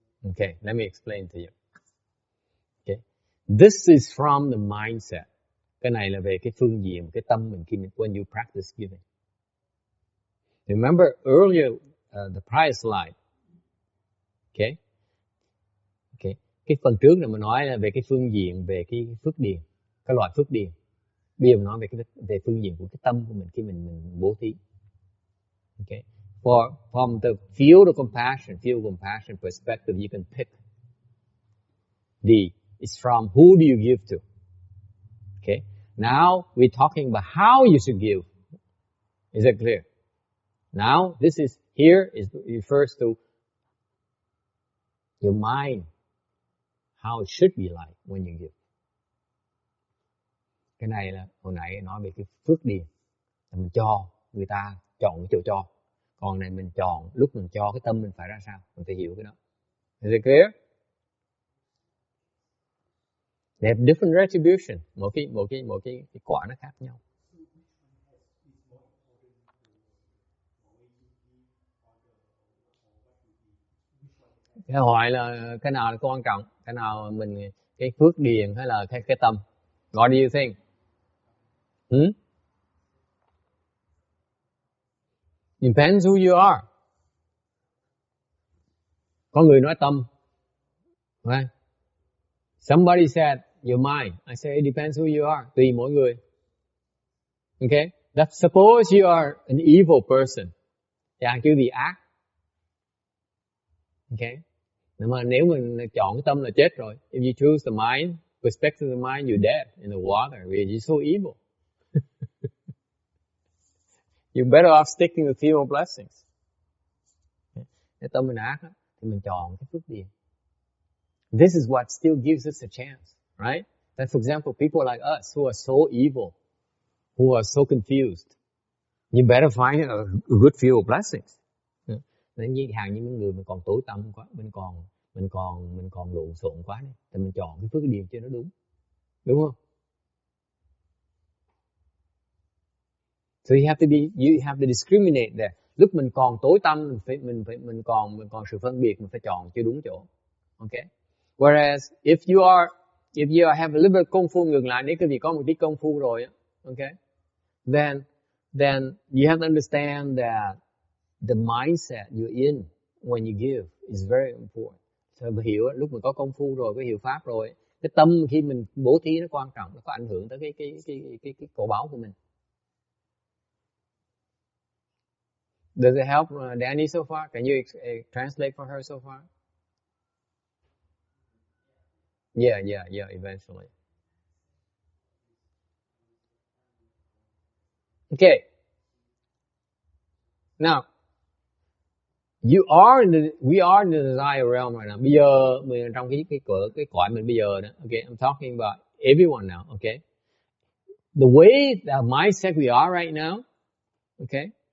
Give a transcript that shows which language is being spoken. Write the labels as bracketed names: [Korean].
[English] Okay, let me explain to you. Okay. This is from the mindset. [Vietnamese] Cái này là về cái phương diện, cái tâm mình khi [English] when you practice giving. Remember earlier the prior slide. Okay. Okay. [Vietnamese] Cái phần trước là mình nói là về cái phương diện về cái phước điền, cái loại phước điền. Bây giờ mình nói về phương diện của cái tâm của mình khi mình bố thí. [English] Okay. From the field of compassion perspective, you can pick. It's from who do you give to? Okay. Now we're talking about how you should give. Is it clear? Now this is here is refers to your mind, how it should be like when you give. [Vietnamese] Cái này là hồi nãy nói về cái phước điền, mình cho người ta chọn cái chỗ cho. Còn này mình chọn lúc mình cho cái tâm mình phải ra sao, mình phải hiểu cái đó. [English] Is it clear? They have different retribution. [Vietnamese] Một cái quả nó khác nhau. Cái hỏi là cái nào là quan trọng, cái nào mình cái phước điền hay là cái tâm? [English] What do you think? Depends who you are. [Vietnamese] Có người nói tâm. [English] Right? Somebody said your mind. I say it depends who you are. [Vietnamese] Tùy mỗi người. [English] Okay? Suppose you are an evil person. [Vietnamese] Chẳng chứ vì ác. [English] Okay? [Vietnamese] Nhưng mà nếu mình chọn cái tâm là chết rồi. [English] If you choose the mind, perspective of the mind, you're dead in the water. Because you're so evil. You're better off sticking to few more blessings. [Vietnamese] Cái tâm mình ác đó, thì mình chọn cái phước điền. [English] This is what still gives us a chance, right? That for example, people like us who are so evil, who are so confused, you better find a good few of blessings. [Vietnamese] Nên như những người mình còn tối tăm quá, mình còn lộn xộn quá này, thì mình chọn cái phước điền cho nó đúng không? [English] So you have to discriminate there. [Vietnamese] Lúc mình còn tối tăm, mình còn sự phân biệt, mình phải chọn cho đúng chỗ. Okay? [English] Whereas if you have a little bit [Vietnamese] công phu, ngược lại nếu cái vị có một tí công phu rồi, okay? [English] Then you have to understand that the mindset you're in when you give is very important. [Vietnamese] So hiểu lúc mình có công phu rồi, có hiểu pháp rồi, cái tâm khi mình bố thí nó quan trọng, nó có ảnh hưởng tới cái cổ báo của mình. [English] Does it help Danny so far? Can you translate for her so far? Yeah, eventually. Okay. Now, we are in the desire realm right now. [Vietnamese] Bây giờ mình trong cái cõi mình bây giờ đó. [English] Okay, I'm talking about everyone now. Okay. The way the mindset we are right now. Okay.